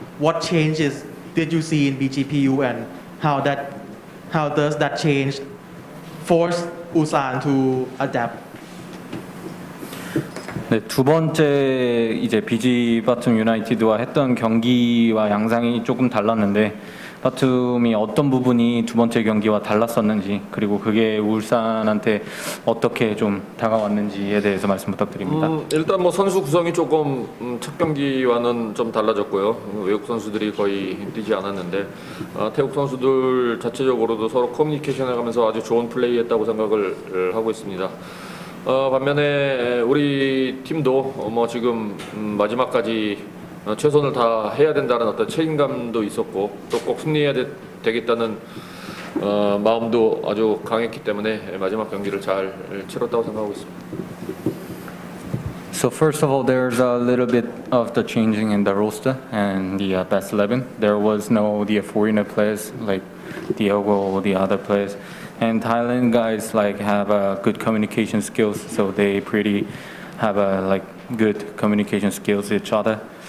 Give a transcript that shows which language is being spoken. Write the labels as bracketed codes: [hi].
[en] What changes did you see in BGPU and how does that change force Ulsan to adapt? [ko] 네, 두 번째 이제 BG 바툼 유나이티드와 했던 경기와 양상이 조금 달랐는데 바툼이 어떤 부분이 두 번째 경기와 달랐었는지 그리고 그게 울산한테 어떻게 좀 다가왔는지에 대해서 말씀 부탁드립니다. 일단 선수 구성이 조금 첫 경기와는 좀 달라졌고요. 외국 선수들이 거의 뛰지 않았는데 태국 선수들 자체적으로도 서로 커뮤니케이션해가면서 아주 좋은 플레이했다고 생각을 하고 있습니다. 반면에 우리 팀도 지금 마지막까지 최선을 다 해야 된다는 어떤 책임감도 있었고 또 꼭 승리해야 되겠다는 마음도 아주 강했기 때문에 마지막 경기를 잘 치렀다고 생각하고 있습니다. [en] So first of all, there's a little bit of the changing in the roster and the best 11. There was no the foreigner players like Diogo or the other players. And Thailand guys like have good communication skills, so they pretty have like good communication skills with each other.